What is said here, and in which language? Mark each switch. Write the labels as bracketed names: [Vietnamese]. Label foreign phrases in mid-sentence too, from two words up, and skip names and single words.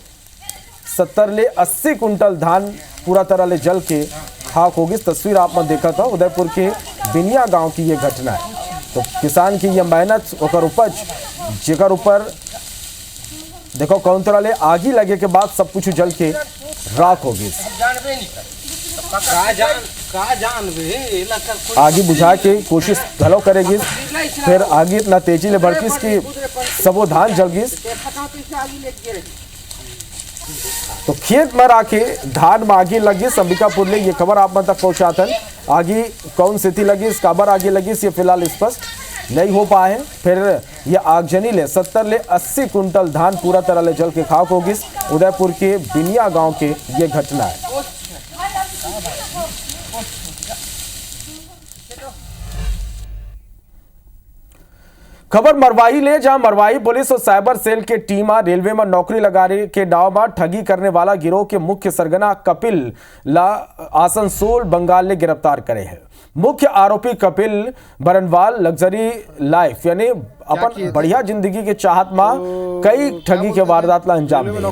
[Chhattisgarhi] 70 ले 80 कुंटल धान पूरा तरह ले जल के खाक होगी। तस्वीर आप में देखा था उदयपुर के बिनिया गांव की ये घटना है। तो किसान की ये मेहनत और उपज जेकर ऊपर देखो कौन तरह ले आगी लगे के बाद सब कुछ जल के राख होगी। आगी बुझा के कोशिश घलो करेगी, फिर आगी इतना तेजी ले बढ़की कि सबो धान जल गई। तो खेत में राखे धान में आगी लगी। अंबिकापुर ले ये खबर आप तक पहुंचाते हैं। आगी कौन स्थिति लगी, काबर आगी लगी ये फिलहाल स्पष्ट नहीं हो पाए हैं। फिर ये आगजनी ले 70 ले 80 कुंटल धान पूरा तरह ले जल के खाक होगी। उदयपुर के बिनिया गांव के ये घटना है। खबर मरवाही ले, जहां मरवाही पुलिस और साइबर सेल के टीम रेलवे में नौकरी लगाने के नाव में ठगी करने वाला गिरोह के मुख्य सरगना कपिल ला आसनसोल बंगाल ने गिरफ्तार करे हैं। मुख्य आरोपी कपिल बरनवाल लग्जरी लाइफ यानी अपन बढ़िया जिंदगी के चाहत में कई ठगी के वारदात ला अंजाम दिए।